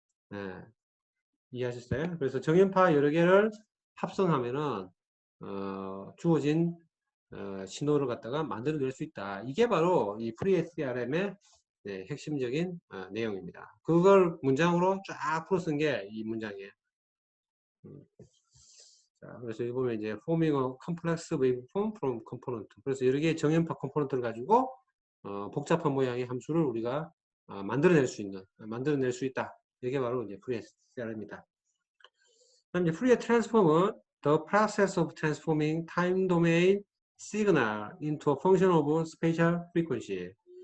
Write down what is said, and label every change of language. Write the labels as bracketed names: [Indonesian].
[Korean] 네, 이해하셨어요? 그래서 정연파 여러 개를 합성하면은 주어진 신호를 갖다가 만들어낼 수 있다. 이게 바로 이 FreeSRM의 핵심적인 내용입니다. 그걸 문장으로 쫙 풀어 쓴 게 이 문장이에요. 자, 그래서 여기 보면 이제 [English] forming a complex waveform from component. [Korean] 그래서 여러 개의 정연파 컴포넌트를 가지고 복잡한 모양의 함수를 우리가 만들어낼 수 있다. 이게 바로 이제 FreeSRM입니다. 그다음 이제 [English] Fourier transform은 the process of transforming time domain signal into a function of spatial frequency.